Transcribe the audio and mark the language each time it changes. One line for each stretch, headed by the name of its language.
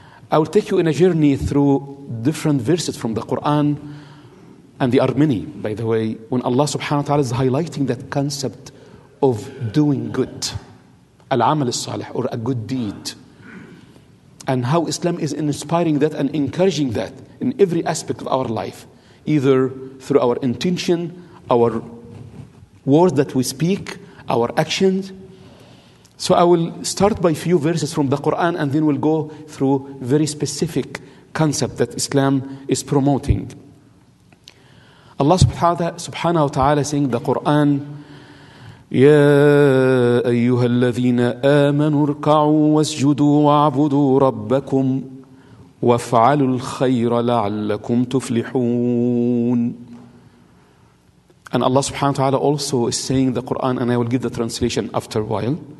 English: I will take you in a journey through different verses from the Quran, and there are many, by the way, when Allah subhanahu wa ta'ala is highlighting that concept of doing good, al-amal al-salih, or a good deed, and how Islam is inspiring that and encouraging that in every aspect of our life, either through our intention, our words that we speak, our actions. So I will start by a few verses from the Quran, and then we'll go through very specific concept that Islam is promoting.
Arabic: Allah subhanahu wa ta'ala saying the Quran, يا أيها الذين آمنوا اركعوا واسجدوا واعبدوا ربكم وافعلوا الخير لعلكم تفلحون.
English: And Allah subhanahu wa ta'ala also is saying the Quran, and I will give the translation after a while.